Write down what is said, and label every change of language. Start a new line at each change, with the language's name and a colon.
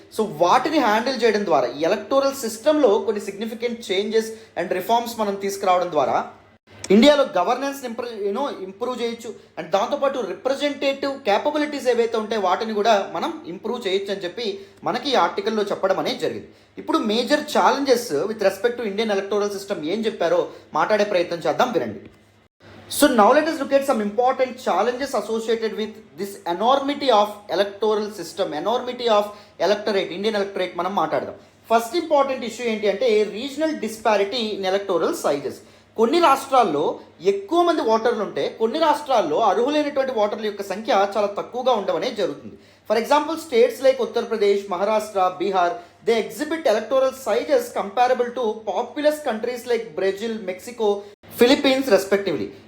Telugu: So వాటిని handle చేయడం ద్వారా ఈ ఎలక్టోరల్ సిస్టంలో కొన్ని సిగ్నిఫికెంట్ చేంజెస్ అండ్ రిఫార్మ్స్ మనం తీసుకురావడం ద్వారా ఇండియాలో గవర్నెన్స్ ఇంప్రూవ్ చేయొచ్చు. అండ్ దాంతోపాటు రిప్రజెంటేటివ్ క్యాపబిలిటీస్ ఏవైతే ఉంటాయో వాటిని కూడా మనం ఇంప్రూవ్ చేయొచ్చు అని చెప్పి మనకి ఈ ఆర్టికల్లో చెప్పడం అనేది జరిగింది. ఇప్పుడు major challenges with respect to Indian electoral system ఏం చెప్పారో మాట్లాడే ప్రయత్నం చేద్దాం, వినండి.
English: So now let us look at some important challenges associated with this enormity of electoral system, enormity of electorate, Indian electorate
Telugu: మనం మాట్లాడదాం. ఫస్ట్ ఇంపార్టెంట్ ఇష్యూ ఏంటి అంటే regional disparity in electoral sizes. కొన్ని రాష్ట్రాల్లో ఎక్కువ మంది ఓటర్లు ఉంటే కొన్ని రాష్ట్రాల్లో అర్హులైనటువంటి ఓటర్ల యొక్క సంఖ్య చాలా తక్కువగా ఉండవనే జరుగుతుంది.
English: For example states like Uttar Pradesh, Maharashtra, Bihar, they exhibit electoral sizes comparable to populous countries like Brazil, Mexico, Philippines respectively.